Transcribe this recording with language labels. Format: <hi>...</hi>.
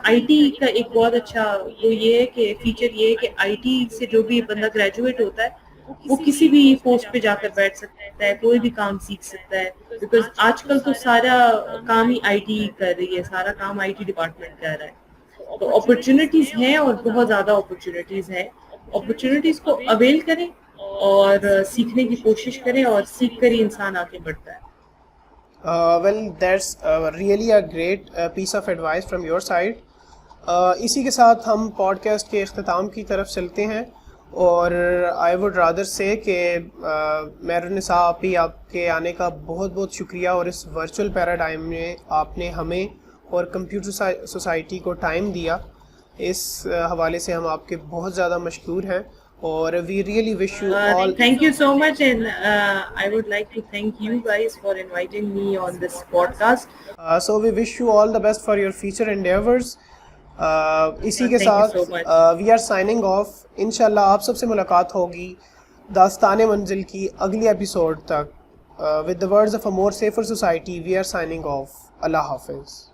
<ur>I T کا ایک بہت اچھا وہ یہ ہے کہ فیچر یہ ہے کہ آئی ٹی سے جو بھی بندہ گریجویٹ ہوتا ہے وہ کسی بھی پوسٹ پہ جا کر بیٹھ سکتا ہے، کوئی بھی کام سیکھ سکتا ہے، بیکاز آج کل تو سارا کام ہی آئی ٹی کر رہی ہے، سارا کام آئی ٹی ڈپارٹمنٹ کر رہا ہے. تو اپرچونیٹیز ہیں اور بہت زیادہ اپرچونیٹیز ہیں. اپرچونیٹیز کو اویل کریں اور سیکھنے کی کوشش کریں اور سیکھ کر ہی انسان آگے بڑھتا ہے.</ur> <en>Well, that's really a great piece of advice from your side.</en> <ur>اسی کے ساتھ ہم پوڈ کاسٹ کے اختتام کی طرف چلتے ہیں اور</ur> <en>I would rather say</en> <ur>کہ مہرالنساء آپی آپ کے آنے کا بہت بہت شکریہ اور اس ورچوئل پیراڈائم میں آپ نے ہمیں اور کمپیوٹر سوسائٹی کو ٹائم دیا. اس حوالے سے ہم آپ کے بہت زیادہ مشکور ہیں اور</ur> <en>We really wish you all. Thank you so much and I would like to thank you guys for inviting me on this podcast. So we wish you all the best for your future endeavors.</en> <ur>اسی کے ساتھ</ur> <en>We are signing off.</en> <ur>انشاءاللہ آپ سب سے ملاقات ہوگی داستان منزل کی اگلی ایپیسوڈ تک.</ur> <en>With the words of a more safer society, we are signing off.</en> <ur>اللہ حافظ.</ur>